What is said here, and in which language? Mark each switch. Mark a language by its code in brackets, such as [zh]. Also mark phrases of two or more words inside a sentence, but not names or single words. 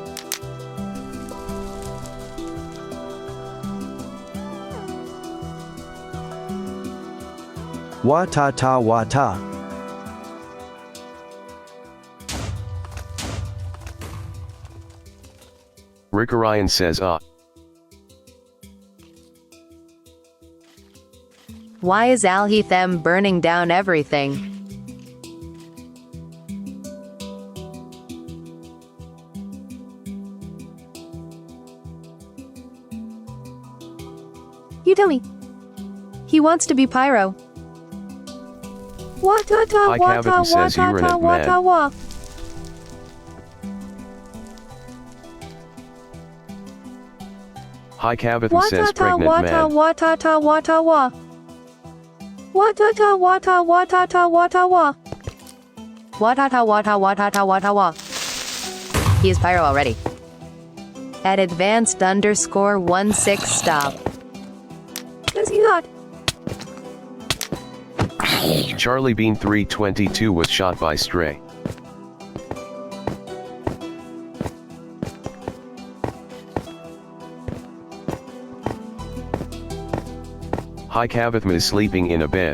[en] Wa-ta-ta wa-ta. Rick Orion says Why is Alhithem burning down everything? You tell me. He wants to be pyro. Wa-ta-ta, Hi, Kaveh says wa-ta-ta, urinate wa-ta-wa. Hi Kaveh says pregnant Wa-ta-ta, man. wa-ta-ta, wa-ta-wa. Wa-ta-ta, wa-ta, wa-ta-ta, wa-ta-wa. Wa-ta-ta, wa-ta, wa-ta-ta, wa-ta-wa. He is pyro already. At advanced_16 stop. Does he not? Charlie Bean 322 was shot by stray. Hi Kaveh is sleeping in a bed.